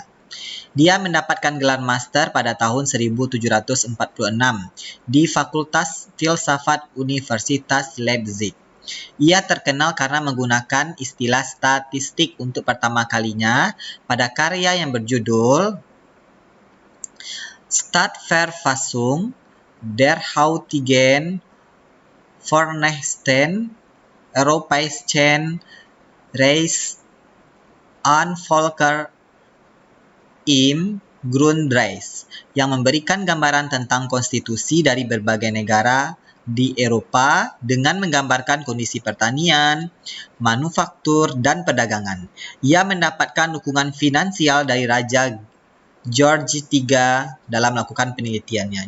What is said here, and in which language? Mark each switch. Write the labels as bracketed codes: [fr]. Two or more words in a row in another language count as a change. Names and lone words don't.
[id] Dia mendapatkan gelar master pada tahun 1746 di Fakultas Filsafat Universitas Leipzig. Ia terkenal karena menggunakan istilah statistik untuk pertama kalinya pada karya yang berjudul Stadtverfassung der heutigen Vereinigten Europäischen Reich und Völker im Grundreich, yang memberikan gambaran tentang konstitusi dari berbagai negara di Eropa dengan menggambarkan kondisi pertanian, manufaktur, dan perdagangan. Ia mendapatkan dukungan finansial dari Raja George III dalam melakukan penelitiannya.